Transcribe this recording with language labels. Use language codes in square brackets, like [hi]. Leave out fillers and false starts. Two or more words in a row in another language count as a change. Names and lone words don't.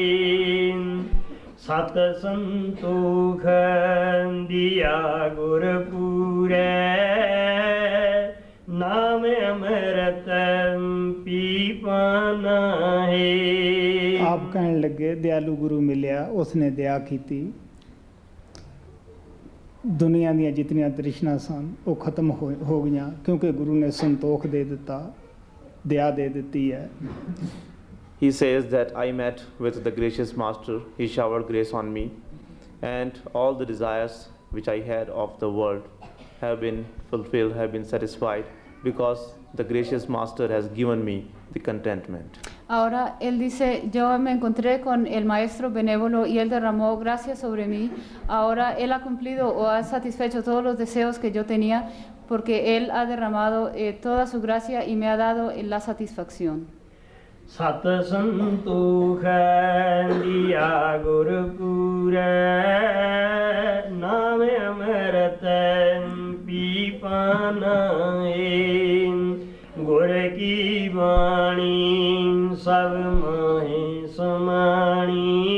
[pa] ਸਤ ਸੰਤੋਖ ਦੀਆ ਗੁਰ ਪੂਰੈ ਨਾਮ ਅੰਮ੍ਰਿਤ ਪੀਪਾਨਾ ਹੈ। ਆਪ ਕਹਿਣ ਲੱਗੇ ਦਿਆਲੂ ਗੁਰੂ ਮਿਲਿਆ, ਉਸਨੇ ਦਇਆ ਕੀਤੀ, ਦੁਨੀਆ ਦੀਆਂ ਜਿਤਨੀਆਂ ਤ੍ਰਿਸ਼ਨਾ ਸਨ ਉਹ ਖਤਮ ਹੋ ਗਈਆਂ ਕਿਉਂਕਿ ਗੁਰੂ ਨੇ ਸੰਤੋਖ ਦੇ ਦਿੱਤਾ, ਦਇਆ ਦੇ ਦਿੱਤੀ ਹੈ। [en] He says that I met with the gracious master, he showered grace on me, and all the desires which I had of the world have been fulfilled, have been satisfied, because the gracious master has given me the contentment. [es] Ahora él dice, yo me encontré con el maestro benévolo y él derramó gracia sobre mí. Ahora él ha cumplido o ha satisfecho todos los deseos que yo tenía porque él ha derramado toda su gracia y me ha dado la satisfacción. [pa] ਸਤ ਸੰਤੋਖ ਦੀਆ ਗੁਰ ਪੂਰੈ ਨਾਮ ਅੰਮ੍ਰਿਤ ਪੀਪਾਨਾ ਗੁਰ ਕੀ ਬਾਣੀ ਸਭ ਮਾਹੇ ਸਮਾਣੀ